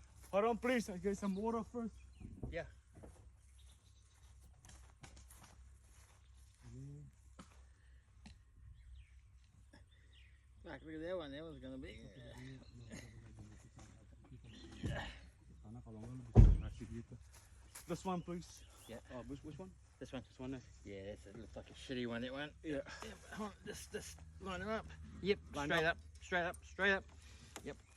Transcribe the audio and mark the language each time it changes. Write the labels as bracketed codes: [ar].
[en] Hold on please, I get some water first. Yeah. Look at that one. That one's gonna be. [id] Karena kalau nggak bisa ngasih gitu. [en] This one please. Yeah. Which one? This one. This one. Yeah, it looks like a shitty one. That one. Yeah. Hold on, just line them up. Yep. Line Straight up. up. Straight up. Straight up. Yep.